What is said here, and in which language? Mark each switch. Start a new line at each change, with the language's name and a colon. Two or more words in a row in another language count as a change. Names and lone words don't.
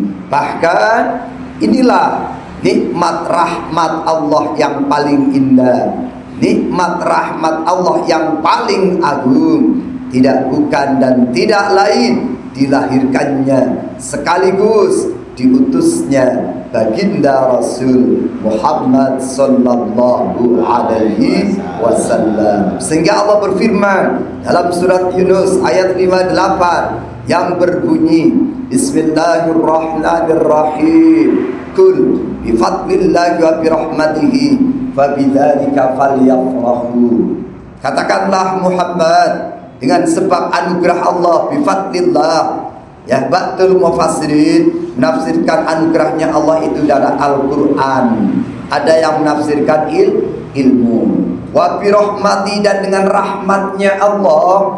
Indonesian: Bahkan inilah nikmat rahmat Allah yang paling indah, nikmat rahmat Allah yang paling agung, tidak bukan dan tidak lain dilahirkannya sekaligus diutusnya baginda Rasul Muhammad
Arabic: صلى الله عليه وسلم.
Indonesian: Sehingga Allah berfirman dalam surat Yunus ayat 58 yang berbunyi,
Arabic: بسم الله الرحمن الرحيم، قل بفضل الله وبرحمته فبذلك فليفرحوا.
Indonesian: Katakanlah Muhammad, dengan sebab anugerah Allah, bifadlillah. Ya,
Arabic: بعض المفسرين
Indonesian: menafsirkan anugerahnya Allah itu adalah Al-Quran. Ada yang menafsirkan ilmu.
Arabic: وبرحمة,
Indonesian: dan dengan rahmatnya Allah.